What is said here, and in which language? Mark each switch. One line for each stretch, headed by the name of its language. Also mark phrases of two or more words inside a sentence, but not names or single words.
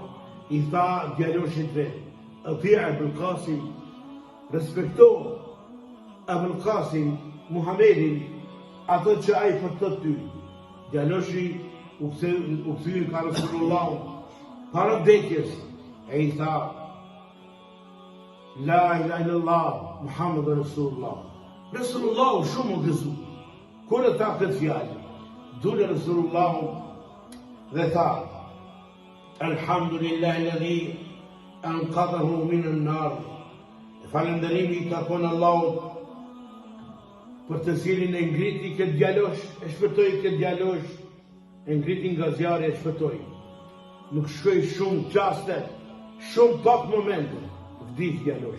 Albanian: I tha djaloshit vet: "Ati' Abul Qasim." Respekto Abul Qasim, Muhammedin, ato që ai po thot ty. Djaloshi u kthye ka Resulullah para vdekjes, e i tha:
Arabic: "لا إله إلا الله، محمد رسول الله."
Albanian: Resulullah shumë u gëzu. Kur e tha këtë fjalë, dule Resulullah dhe tha:
Arabic: "الحمد لله الذي أنقذه من النار."
Albanian: Falënderimi i takon Allahut për të cilin e ngriti këtë djalosh, e shpëtoi këtë djalosh, e ngriti nga zjarri, e shpëtoi. Nuk shkoi shumë qaste, shumë pak momente, vdiq djalosh.